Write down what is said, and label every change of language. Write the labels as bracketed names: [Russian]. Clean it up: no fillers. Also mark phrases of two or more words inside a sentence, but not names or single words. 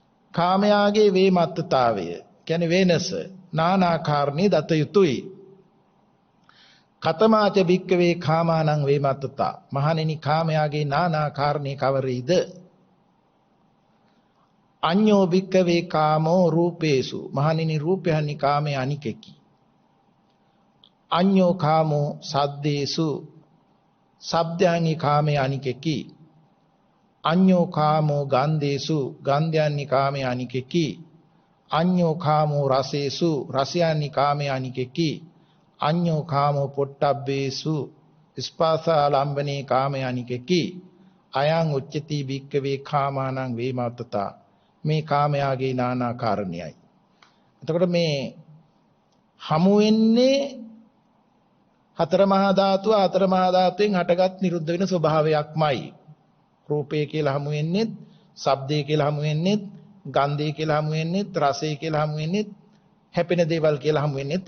[Sinhala] කාමයාගේ වේමත්තතාවය කියන්නේ වෙනස නානාකාරණේ දත යුතුයි. [Pali] කතමාච භික්කවේ කාමානං වේමත්තතා. [Sinhala] මහණෙනි කාමයාගේ නානාකාරණේ කවරේද? [Pali] අඤ්ඤෝ භික්කවේ කාමෝ රූපේසු. [Sinhala] මහණෙනි රූපයන්හි කාමයේ අනිකකි. [Pali] අඤ්ඤෝ කාමෝ සද්දේසු. [Sinhala] ශබ්දයන්හි කාමයේ අනිකකි. [Pali] අඤ්ඤෝ කාමෝ ගන්ධේසු. [Sinhala] ගන්ධයන්හි කාමයේ අනිකකි. [Pali] අඤ්ඤෝ කාමෝ රසේසු. [Sinhala] රසයන්හි කාමයේ අනිකකි. [Pali] අඤ්ඤෝ කාමෝ පොට්ටබ්බේසු. [Sinhala] ස්පාසාලම්බනේ කාමයේ අනිකකි. [Pali] අයං උච්චති භික්කවේ කාමානං වේමත්තතා. [Sinhala] මේ කාමයාගේ නානා කාරණයයි. එතකොට මේ හමු වෙන්නේ හතර මහා ධාතුව හතර මහා ධාතුවෙන් හටගත් නිරුද්ධ වෙන ස්වභාවයක්මයි. රූපය කියලා හමු වෙන්නේ, ශබ්දය කියලා හමු වෙන්නේ, ගන්ධය කියලා හමු වෙන්නේ, රසය කියලා හමු වෙන්නේ, හැපෙන දේවල් කියලා හමු වෙන්නේ.